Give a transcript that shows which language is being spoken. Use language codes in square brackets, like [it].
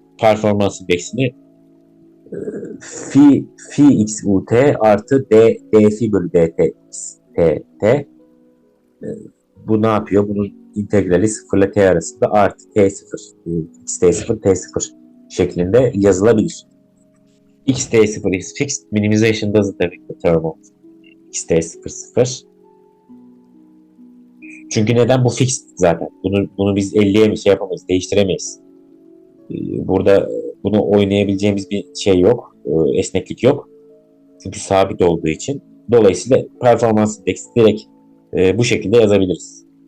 [tr] Performans indeksini phi x ut artı d phi bölü dt x t t. Bu ne yapıyor? Bunun integrali 0 ile t arasında artı t0 x t0 t0 şeklinde yazılabilir. [en] X t0 is fixed. Minimization doesn't affect the term of x t0 0. [tr] Çünkü neden? Bu fixed zaten. Bunu biz 50'ye mi şey yapamayız, değiştiremeyiz. Burada bunu oynayabileceğimiz bir şey yok. Esneklik yok. Çünkü sabit olduğu için. Dolayısıyla performans indeksi direkt bu şekilde yazabiliriz.